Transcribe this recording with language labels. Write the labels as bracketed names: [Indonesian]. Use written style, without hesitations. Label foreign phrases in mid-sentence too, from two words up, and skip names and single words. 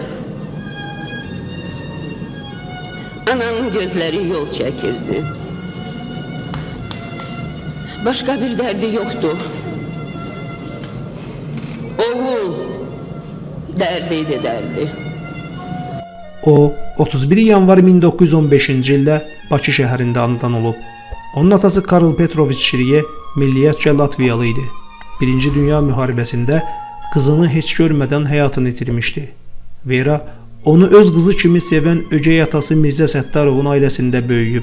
[Turkish] Ananın gözleri yol çekirdi. Başka bir derdi yoktu. Oğul derdiydi derdi. [Azerbaijani] O 31 yanvar 1915-ci ildə Bakı şəhərində anadan olub. Onun atası Karl Petroviç Şiriye milliyyətcə Latviyalı idi. Birinci Dünya müharibəsində qızını heç görmədən həyatını itirmişdi. Vera onu öz qızı kimi sevən ögey atası Mirzə Səttarovun ailəsində böyüyüb.